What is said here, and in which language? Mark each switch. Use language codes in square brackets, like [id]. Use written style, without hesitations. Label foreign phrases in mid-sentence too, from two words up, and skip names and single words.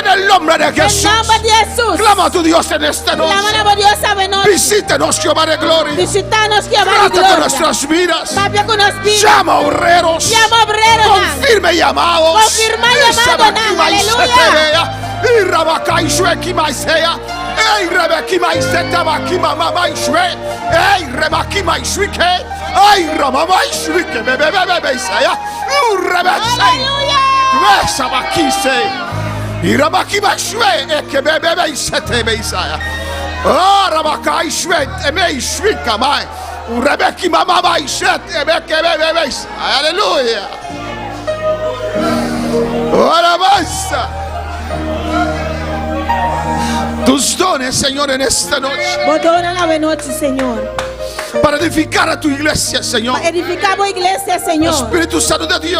[es] En el nombre de Jesús. En nombre de Jesús. Clama a tu Dios en esta noche. Clama a Dios esta noche. Visítanos, Jehová de gloria. Visítanos, Jehová de Trata gloria. con nuestras vidas. Trata con nuestras vidas. Llama obreros. Llama obreros. Confirme llamados. Confirma llamados. Aleluya. Y Rabakai Shueki Maisea. Ey, Rebeki Maiseta Bakima Mama Shue. Ey, Rebaki Maishuike. Ay, Ramama Shuike. Bebe Isaya. Rebesei. Resa Bakise. Y Rabaki Maishue. Eke Bebe Isete Isaya. Oh, Rabakai Shue. Eme Shuika Mai. Rebeki Mama Maishet. Ebeke Bebe Isaya. Aleluya. Alabanza. Tus dones, Señor, en esta noche. Señor. Para edificar a tu iglesia, Señor. Para edificar a iglesia, Señor. Espíritu Santo de Dios.